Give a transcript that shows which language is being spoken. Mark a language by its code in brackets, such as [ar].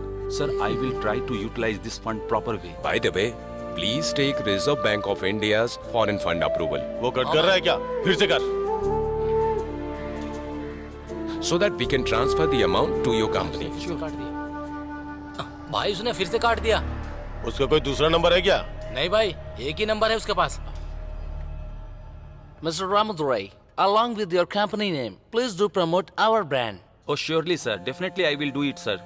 [en] Sir, I will try to utilize this fund proper way. By the way, please take Reserve Bank of India's foreign fund approval. [hi] वो cut कर रहा है क्या? फिर से कर। [en] So that we can transfer the amount to your company. [hi] काट दिया भाई, उसने फिर से काट दिया। उसका कोई दूसरा नंबर है क्या? नहीं भाई, एक ही नंबर है उसके पास। [en] Mr. Ramadurai, along with your company name, please do promote our brand. Oh, surely, sir. Definitely, I will do it, sir.